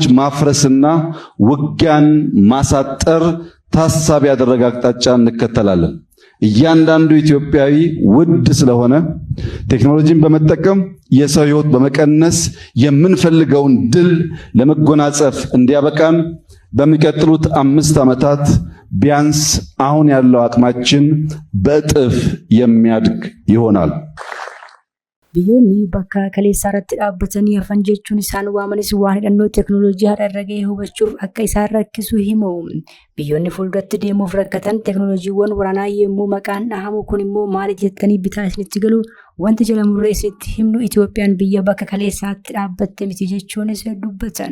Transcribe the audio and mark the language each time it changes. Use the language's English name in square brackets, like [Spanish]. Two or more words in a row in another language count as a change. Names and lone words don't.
[Amharic] ማፍረስና ውጊያን ማሳጠር ታሳቢ ያደረገ አቅጣጫ እንከተላለን። እያንዳንዱ ኢትዮጵያዊ ውድ ስለሆነ ቴክኖሎጂን በመጠቀም የሰው ሕይወት በመቀነስ የምንፈልገውን ድል ለመጎናጸፍ እንዲያበቃን በሚቀጥሉት 5 ዓመታት ቢያንስ አሁን ያለው አቅማችን በእጥፍ የሚያድግ ይሆናል። [Oromo] Biyyoonni bakka kaleessaa irratti dhaabbatanii hafan jechuun isaan waamanis waan hidhannoo teekinooloojii haadharragee hubachuuf akka isaan rakkisu himu. Biyyoonni fuulduratti deemuuf rakkatan teekinooloojiiwwan waraanaa yemmuu maqaan dhahamu kun immoo maali jettanii bitaa isinitti galu wanti jedhamurra isinitti himnu Itoophiyaan biyya bakka kaleessaatti dhaabbatte miti jechuunis dubbatan.